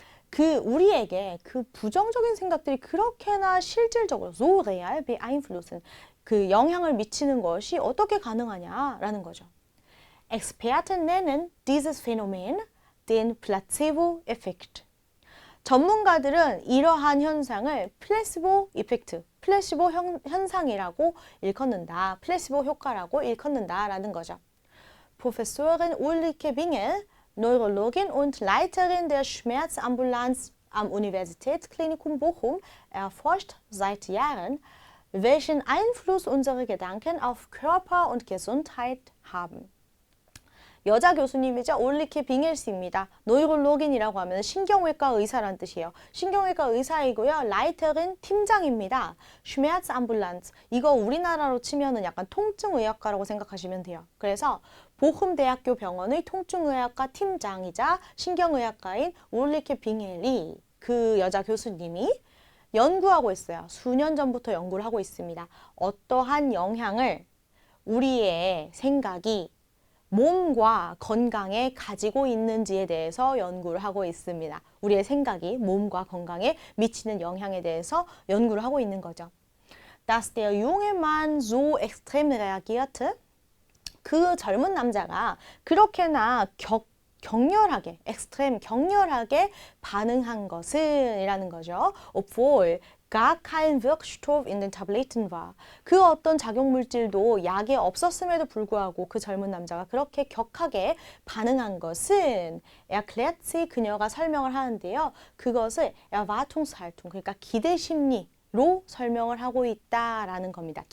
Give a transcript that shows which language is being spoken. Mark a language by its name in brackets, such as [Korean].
[Korean] 그 우리에게 그 부정적인 생각들이 그렇게나 실질적으로 [English] so real [German] beeinflussen. [Korean] 그 영향을 미치는 것이 어떻게 가능하냐라는 거죠. [German] Experten nennen dieses Phänomen den Placebo-Effekt. [Korean] 전문가들은 이러한 현상을 플레시보 이펙트, 플레시보 현상이라고 일컫는다. 플레시보 효과라고 일컫는다라는 거죠. [German] Professorin Ulrike Bingel, Neurologin und Leiterin der Schmerzambulanz am Universitätsklinikum Bochum, erforscht seit Jahren, welchen Einfluss unsere Gedanken auf Körper und Gesundheit haben. [Korean] 여자 교수님이자 올리케 빙엘스입니다. 노이롤로긴이라고 하면 신경외과 의사란 뜻이에요. 신경외과 의사이고요. 라이터는 팀장입니다. 슈메아츠 암뷸란츠. 이거 우리나라로 치면은 약간 통증의학과라고 생각하시면 돼요. 그래서 보훔대학교 병원의 통증의학과 팀장이자 신경의학과인 올리케 빙엘이 그 여자 교수님이 연구하고 있어요. 수년 전부터 연구를 하고 있습니다. 어떠한 영향을 우리의 생각이 몸과 건강에 가지고 있는지에 대해서 연구를 하고 있습니다. 우리의 생각이 몸과 건강에 미치는 영향에 대해서 연구를 하고 있는 거죠. [German] Dass der junge Mann so extrem reagierte. [Korean] 그 젊은 남자가 그렇게나 격렬하게, extrem, 격렬하게 반응한 것은 이라는 거죠. [German] Obwohl gar kein Wirkstoff in den Tabletten war. [Korean] 그 어떤 작용물질도 약에 없었음에도 불구하고 그 젊은 남자가 그렇게 격하게 반응한 것은 [German] erklärt sie, [Korean] 그녀가 설명을 하는데요. 그것을 Erwartungshaltung, 그러니까 기대심리로 설명을 하고 있다라는 겁니다.